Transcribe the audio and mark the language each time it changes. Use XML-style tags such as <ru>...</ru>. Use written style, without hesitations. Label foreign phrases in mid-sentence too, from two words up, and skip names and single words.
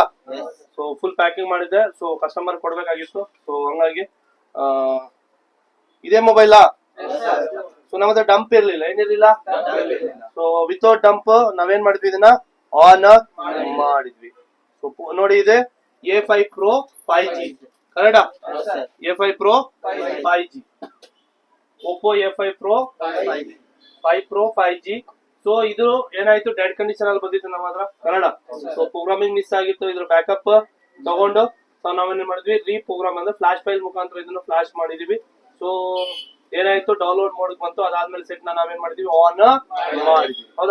<kn>ಸೊ</kn> <en>full packing</en> <kn>ಮಾಡಿದ್ದೆ.</kn> <en>so customer</en> <kn>ಕೊಡ್ಬೇಕಾಗಿತ್ತು. ಸೊ ಹಂಗಾಗಿ ಇದೇ ಮೊಬೈಲಾ. ಸೊ ನಮ್ಮ ಹತ್ರ ಡಂಪ್ ಇರ್ಲಿಲ್ಲ, ಏನಿರ್ಲಿಲ್ಲ.</kn> <en>so without dump</en> <kn>ನಾವೇನ್ ಮಾಡಿದ್ವಿ, ಇದನ್ನ ಆನ್ ಮಾಡಿದ್ವಿ. ಸೊ ನೋಡಿ ಇದೆ A5 Pro 5G ಕರೆಕ್ಟಾ. A5 Pro 5G, Oppo A5 Pro 5 Pro 5G. ಸೊ ಇದು ಏನಾಯ್ತು,</kn> <en>dead condition</en> <kn>ಅಲ್ಲಿ ಬಂದಿತ್ತು ನಮ್ಮ ಹತ್ರ ಕನ್ನಡ.</kn> <en>so programming miss</en> <kn>ಆಗಿತ್ತು. ಇದ್ರ ಬ್ಯಾಕಪ್ ತಗೊಂಡು ಸೊ ನಾವೇನ್ ಮಾಡಿದ್ವಿ, ರೀಪ್ರೋಗ್ರಾಮ್ ಅಂದ್ರೆ</kn> <en>flash file</en> <kn>ಮುಖಾಂತರ ಇದನ್ನು ಫ್ಲಾಶ್ ಮಾಡಿದೀವಿ. ಸೊ ಏನಾಯ್ತು,</kn> <en>download mode</en> <kn>ಬಂತು. ಅದಾದ್ಮೇಲೆ ಸೆಟ್ ನಾವೇನ್ ಮಾಡಿದ್ವಿ, ಆನ್ ಮಾಡಿದ್ವಿ ಹೌದಾ.</kn>